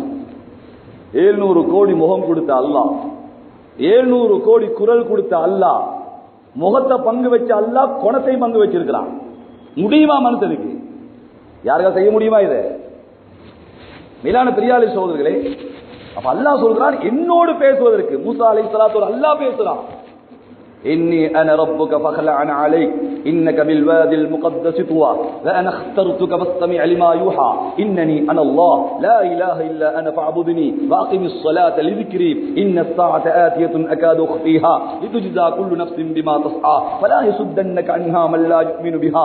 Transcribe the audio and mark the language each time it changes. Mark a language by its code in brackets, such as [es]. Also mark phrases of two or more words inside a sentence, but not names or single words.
[ta] 700 கோடி முகம் கொடுத்த அல்லாஹ், 700 கோடி குரல் கொடுத்த அல்லாஹ், முகத்தை பங்கு வச்ச அல்லாஹ் குணத்தை பங்கு வச்சிருக்கிறான். முடியுமா மனுஷனுக்கு? யாருக்கா செய்ய முடியுமா இதை? மேலான பெரியாளி சகோதரர்களே, அப்ப அல்லாஹ் சொல்றான் என்னோடு பேசுவதற்கு. மூசா அலைஹிஸ்ஸலாத்தோட அல்லாஹ் பேசுறான். [ar] إني أنا ربك فاخلع عليك إنك بالوادي المقدس طوى وأنا اخترتك فاستمع لما يوحى إنني أنا الله لا إله إلا أنا فاعبدني وأقم الصلاة لذكري إن الساعة آتية أكاد أخفيها لتجزى كل نفس بما تسعى فلا يصدنك عنها من لا يؤمن بها